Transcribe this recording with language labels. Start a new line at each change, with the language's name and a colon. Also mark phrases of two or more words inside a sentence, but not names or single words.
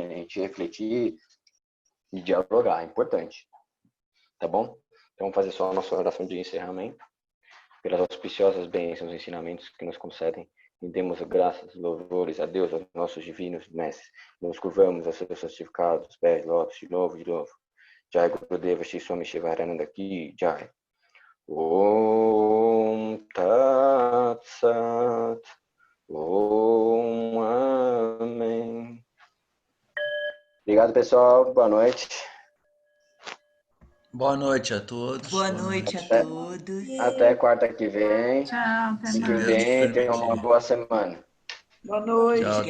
Portuguese: A gente refletir e dialogar, é importante. Tá bom? Então, vamos fazer só a nossa oração de encerramento. Pelas auspiciosas bênçãos e ensinamentos que nos concedem, rendemos graças, louvores a Deus, aos nossos divinos mestres. Nos curvamos a seus santificados pés, lótus, de novo, de novo.
Hindi: Jai Gurudeva Shri Swami Shivarananda Ki Jai.
Sanskrit: Om Tat Sat.
Portuguese: Om Amém. Obrigado, pessoal. Boa noite. Boa noite a todos. Boa noite a todos. Até quarta que vem. Tchau, até Se mais. Fique Deus bem, tenham uma permitir. boa semana. Boa noite.